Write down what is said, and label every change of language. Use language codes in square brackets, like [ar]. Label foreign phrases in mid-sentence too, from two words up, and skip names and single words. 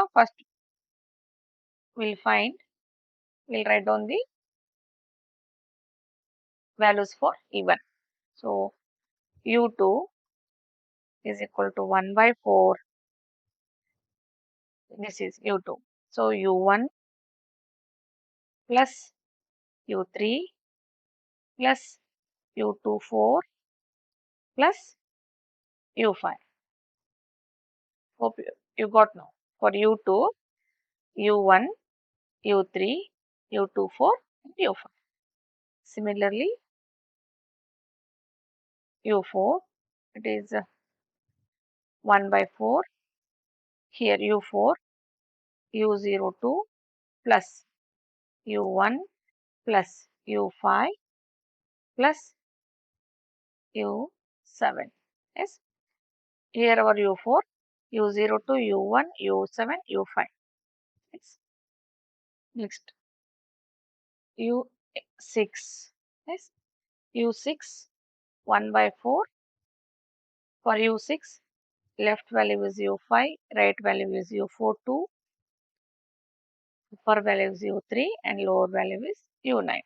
[en] First, we'll write down the values for E1. So, U2 is equal to 1 by 4. This is u2. So u1 plus u3 plus u24 plus u5. Hope you got now. For u2, u1, u3, u24, and u5. Similarly, u4, it is 1 by 4. Here u4, u02 plus u1 plus u5 plus u7. Yes. Here our u4, u02, u1, u7, u5. Yes. Next, u6. Yes. u6, 1 by 4. For u6, left value is u5, right value is u42, upper value is u3, and lower value is u9.